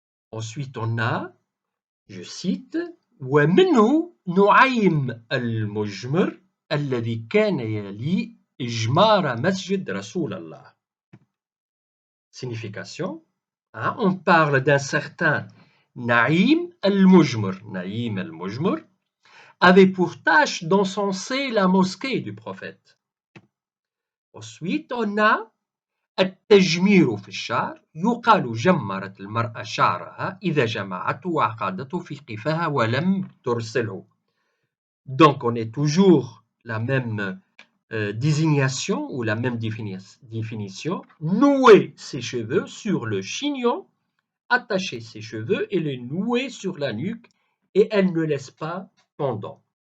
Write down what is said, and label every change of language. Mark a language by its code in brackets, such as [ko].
[fr] Ensuite, on a, je cite, [ar] ومنه نعيم المجمر الذي كان يلي إجمار مسجد رسول الله. [fr] Signification, hein, on parle d'un certain Naïm al-Mujmir. Naïm al-Mujmir avait pour tâche d'encenser la mosquée du prophète. Ensuite, on a [ar] التجمير في الشعر يقال جمرت المرأة شعرها إذا جمعته وعقدته في قفاها ولم ترسله. [fr] Donc, on est toujours la même désignation ou la même définition. Nouer ses cheveux sur le chignon attacher ses cheveux et les nouer sur la nuque et elle ne laisse pas pendant.